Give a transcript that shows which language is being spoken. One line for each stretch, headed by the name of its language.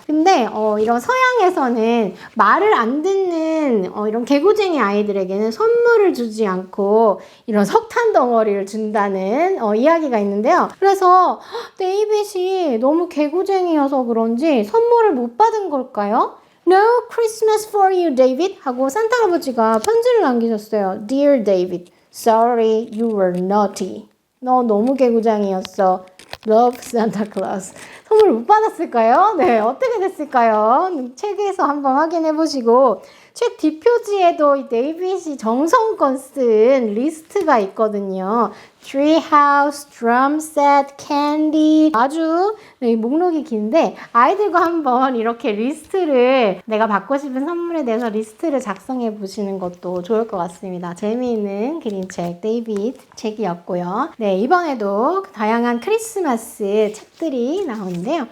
Korean: 근데 이런 서양에서는 말을 안 듣는 이런 개구쟁이 아이들에게는 선물을 주지 않고 이런 석탄 덩어리를 준다는 이야기가 있는데요. 그래서 데이빗이 너무 개구쟁이여서 그런지 선물을 못 받은 걸까요?
English: No Christmas for you, David.
Korean: 하고 산타 할아버지가 편지를 남기셨어요.
English: Dear David, sorry you were naughty.
Korean: 너 너무 개구장이었어.
English: Love Santa Claus.
Korean: 선물 못 받았을까요? 네, 어떻게 됐을까요? 책에서 한번 확인해 보시고 책 뒷표지에도 이 데이빗이 정성껏 쓴 리스트가 있거든요.
English: treehouse, drum set, candy.
Korean: 아주 이 목록이 긴데 아이들과 한번 이렇게 리스트를 내가 받고 싶은 선물에 대해서 리스트를 작성해 보시는 것도 좋을 것 같습니다. 재미있는 그림책 데이빗 책이었고요. 네, 이번에도 다양한 크리스마스 책들이 나오는데요.